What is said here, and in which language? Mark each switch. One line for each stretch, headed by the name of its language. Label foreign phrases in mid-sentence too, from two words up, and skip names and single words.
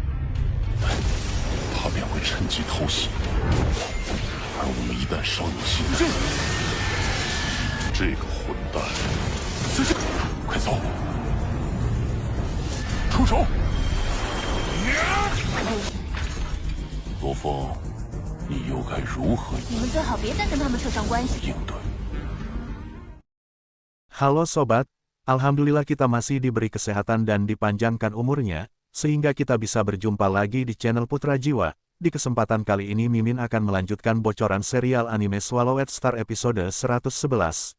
Chinese: 他便会趁机偷袭，而我们一旦稍有懈怠，这个混蛋，快走，出手！罗峰，你又该如何你们最好别再跟他们扯上关系。应对？
Indonesian: Halo Sobat, Alhamdulillah kita masih diberi kesehatan dan dipanjangkan umurnya, sehingga kita bisa berjumpa lagi di channel Putra Jiwa. Di kesempatan kali ini Mimin akan melanjutkan bocoran serial anime Swallowed Star episode 111.